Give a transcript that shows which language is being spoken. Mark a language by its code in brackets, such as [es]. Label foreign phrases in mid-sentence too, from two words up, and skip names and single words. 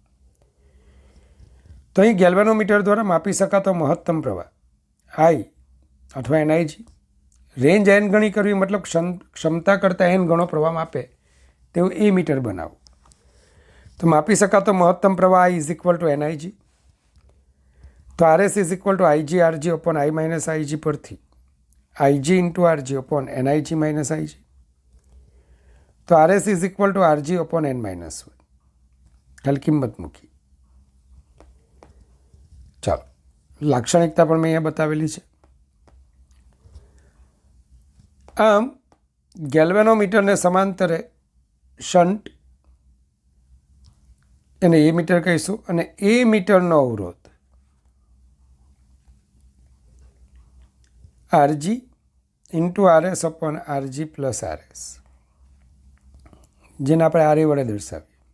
[gu] તો અહીં ગેલ્વેનોમીટર દ્વારા માપી શકાતો મહત્તમ પ્રવાહ I અથવા NIG, રેન્જ n ગણી કરવી મતલબ ક્ષમતા કરતાં n ગણો પ્રવાહ માપે તેવું એ મીટર બનાવો. તો માપી શકાતો મહત્તમ પ્રવાહ I NIG. તો [en] RS IG RG upon I minus IG [gu] પરથી [en] IG into RG upon NIG minus IG. તો RS RG upon n minus 1. [gu] ખાલી કિંમત મૂકી. ચાલો, લાક્ષણિકતા પણ મેં અહીંયા બતાવેલી છે. આમ ગેલ્વેનોમીટરને સમાંતરે શન્ટ એને એ મીટર કહીશું અને એ મીટરનો અવરોધ [en] RG into RS upon RG plus RS, [gu] જેને આપણે RA વડે દર્શાવીએ.